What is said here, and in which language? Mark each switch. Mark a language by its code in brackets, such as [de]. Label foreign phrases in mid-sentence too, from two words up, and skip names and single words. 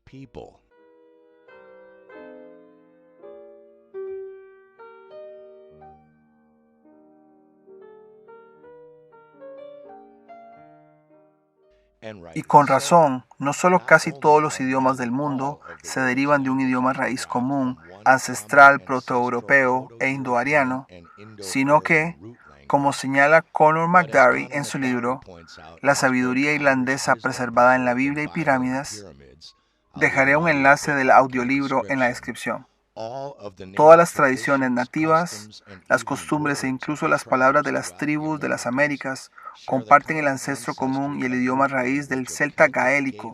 [es] Y con razón, no solo casi todos los idiomas del mundo se derivan de un idioma raíz común, ancestral, protoeuropeo e indoariano, sino que, como señala Conor McDarry en su libro La sabiduría irlandesa preservada en la Biblia y pirámides, dejaré un enlace del audiolibro en la descripción. Todas las tradiciones nativas, las costumbres e incluso las palabras de las tribus de las Américas comparten el ancestro común y el idioma raíz del celta gaélico.